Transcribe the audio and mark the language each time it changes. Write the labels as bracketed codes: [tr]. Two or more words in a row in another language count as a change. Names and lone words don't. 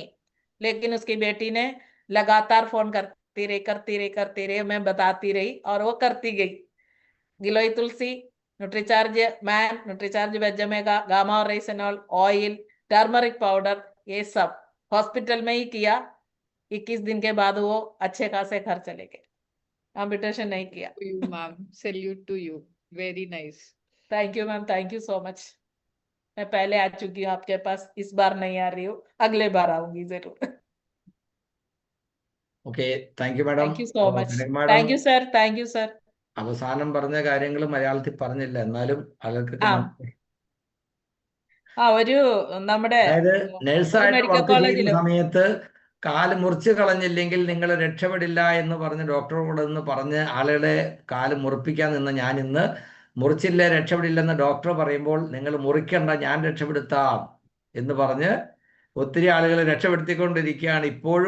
[hi] लेकिन उसकी बेटी ने लगातार फोन करती रही, मैं बताती रही और वो करती गई. गिलोय तुलसी न्यूट्रीचार्ज मैन, न्यूट्रीचार्ज वेजमेगा, गामा ऑरिजिनॉल, ऑयल, [en] turmeric powder, [hi] ये सब हॉस्पिटल में ही किया। 21 दिन के बाद वो अच्छे खासे घर चले गए, कॉम्पिटिशन नहीं किया। [en] To you, ma'am. Salute to you. Very nice. Thank you ma'am, thank you so much. [hi] मैं पहले आ चुकी हूँ आपके पास, इस बार नहीं आ रही हूँ, अगले बार आऊंगी जरूर। [en] Okay, thank you madam. Thank you so much. മാഡം Thank you sir, thank you sir. [ml] അവസാനം പറഞ്ഞ കാര്യങ്ങൾ മലയാളത്തിൽ പറഞ്ഞില്ല, എന്നാലും ആളുകൾക്ക് ആ. ഒരു നമ്മുടെ അതായത് നഴ്സായിട്ട് മെഡിക്കൽ വർക്ക് ചെയ്യുന്ന കോളേജിലും സമയത്ത് കാല് മുറിച്ച് കളഞ്ഞില്ലെങ്കിൽ നിങ്ങൾ രക്ഷപ്പെടില്ല എന്ന് പറഞ്ഞ് ഡോക്ടറോട് എന്ന് പറഞ്ഞ് ആളുകളെ കാല് മുറിപ്പിക്കാൻ നിന്ന് ഞാൻ ഇന്ന് മുറിച്ചില്ല രക്ഷപ്പെടില്ലെന്ന് ഡോക്ടർ പറയുമ്പോൾ നിങ്ങൾ മുറിക്കണ്ട, ഞാൻ രക്ഷപ്പെടുത്താം എന്ന് പറഞ്ഞ് ഒത്തിരി ആളുകളെ രക്ഷപ്പെടുത്തിക്കൊണ്ടിരിക്കുകയാണ് ഇപ്പോഴും.